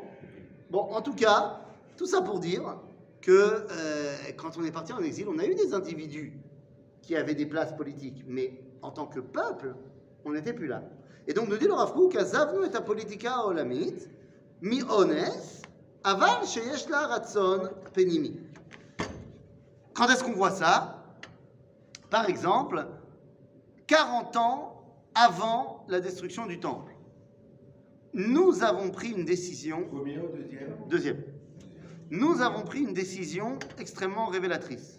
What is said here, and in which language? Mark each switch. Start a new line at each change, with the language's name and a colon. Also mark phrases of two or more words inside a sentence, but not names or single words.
French: Bon, en tout cas, tout ça pour dire que quand on est parti en exil, on a eu des individus qui avaient des places politiques, mais en tant que peuple, on n'était plus là. Et donc, nous dit le Rav Kook,
Hebrew: עזבנו את פוליטיקה עולמית, מאונס, אבל שיש לה רצון פנימי.
French: Quand est-ce qu'on voit ça? Par exemple, 40 ans avant la destruction du temple. Nous avons pris une décision. Premier ou deuxième? Deuxième. Nous avons pris une décision extrêmement révélatrice.